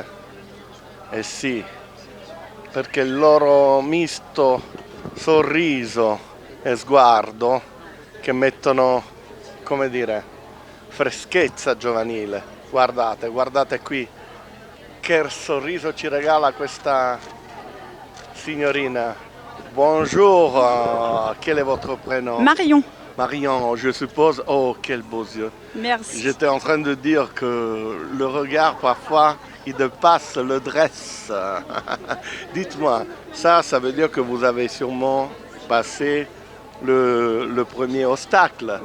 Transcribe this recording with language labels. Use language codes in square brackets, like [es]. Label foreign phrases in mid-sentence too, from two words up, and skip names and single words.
[it] Eh sì, perché il loro misto sorriso e sguardo, che mettono, come dire, freschezza giovanile. Guardate qui che sorriso ci regala questa signorina. [fr] Bonjour, quel est votre prénom? Marion. Marion, je suppose. Oh, quel beaux yeux. Merci. J'étais en train de dire que le regard, parfois, il dépasse le dress. Dites-moi, ça veut dire que vous avez sûrement passé le premier obstacle.